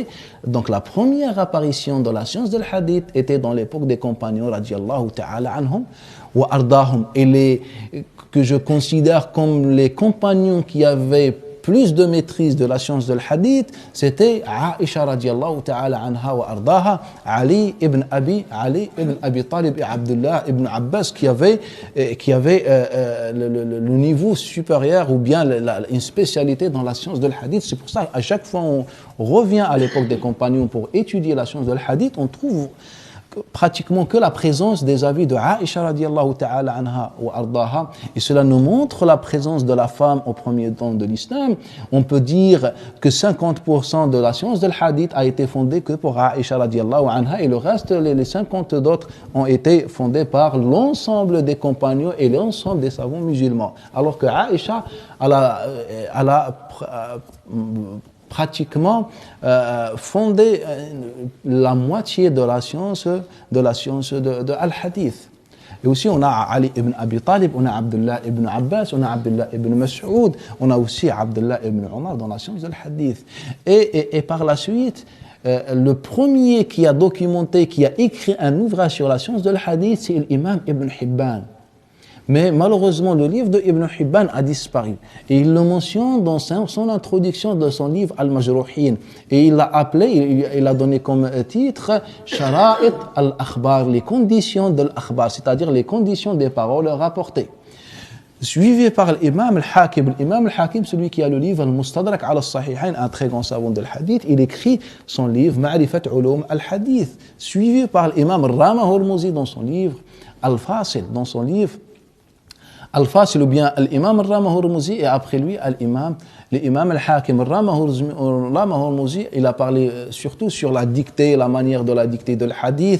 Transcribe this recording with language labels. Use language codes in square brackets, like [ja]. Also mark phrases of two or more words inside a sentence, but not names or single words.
[fr] Donc la première apparition de la science de l'hadith était dans l'époque des compagnons, [ar] رضي الله تعالى عنهم وأرضاهم. [fr] Et que je considère comme les compagnons qui avaient plus de maîtrise de la science de l'hadith, c'était Aïcha [ar] رضي الله تعالى عنها وأرضاها, [fr] Ali ibn Abi Talib et Abdullah ibn Abbas qui avaient le niveau supérieur ou bien une spécialité dans la science de l'hadith. C'est pour ça qu'à chaque fois on revient à l'époque des compagnons pour étudier la science de l'hadith, on trouve pratiquement que la présence des avis de Aïcha [ar] رضي الله تعالى عنها وأرضاها, [fr] et cela nous montre la présence de la femme au premier temps de l'islam. On peut dire que 50% de la science de l'hadith a été fondée que pour Aïcha [ar] رضي الله عنها, [fr] et le reste, les 50 d'autres ont été fondés par l'ensemble des compagnons et l'ensemble des savants musulmans. Alors que Aïcha, elle a pratiquement fondé la moitié de la science de Al-Hadith. Et aussi on a Ali ibn Abi Talib, on a Abdullah ibn Abbas, on a Abdullah ibn Mas'ud, on a aussi Abdullah ibn Omar dans la science de Al-Hadith. Et par la suite, le premier qui a documenté, qui a écrit un ouvrage sur la science de l'Hadith, c'est l'imam Ibn Hibban. Mais malheureusement, le livre de Ibn Hibban a disparu. Et il le mentionne dans son introduction de son livre Al-Majruhin. Et il l'a appelé, il a donné comme titre Shara'it al-Akhbar, les conditions de l'Akhbar, c'est-à-dire les conditions des paroles rapportées. Suivi par l'imam al-Hakim. L'imam al-Hakim, celui qui a le livre Al-Mustadrak ala al-Sahihain, un très grand savant de l'Hadith, il écrit son livre Ma'rifat Ulum al-Hadith. Suivi par l'imam Rama Hormouzi dans son livre Al-Fasil, dans son livre Al-Fasil, ou bien l'imam Rama Hormouzi, et après lui l'imam al-Hakim. Rama Hormouzi, il a parlé surtout sur la dictée, la manière de la dictée de l'hadith.